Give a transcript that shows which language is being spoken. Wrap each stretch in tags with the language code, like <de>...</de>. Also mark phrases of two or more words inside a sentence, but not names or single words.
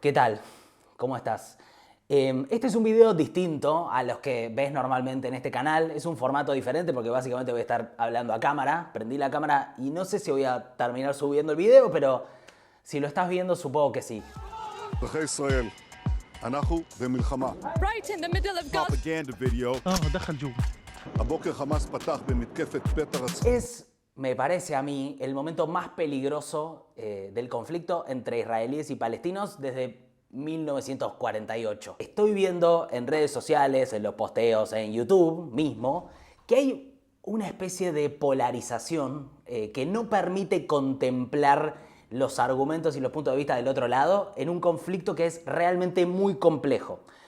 <es>¿Qué tal? ¿Cómo estás? Este es un video distinto a los que ves normalmente en este canal. Es un formato diferente porque básicamente voy a estar hablando a cámara. Prendí la cámara y no sé si voy a terminar subiendo el video, pero si lo estás viendo supongo que sí.</es> <he>אזרחי ישראל, אנחנו במלחמה.</he> <en>Right in the middle of Gaza. Propaganda video.</en> <ar>دخل جوا.</ar> <he>הבוקר חמאס פתח במתקפת פתע רצחנית.</he> <es>Es, me parece a mí, el momento más peligroso del conflicto entre israelíes y palestinos desde 1948. Estoy viendo en redes sociales, en los posteos, en YouTube mismo, que hay una especie de polarización que no permite contemplar los argumentos y los puntos de vista del otro lado en un conflicto que es realmente muy complejo.</es>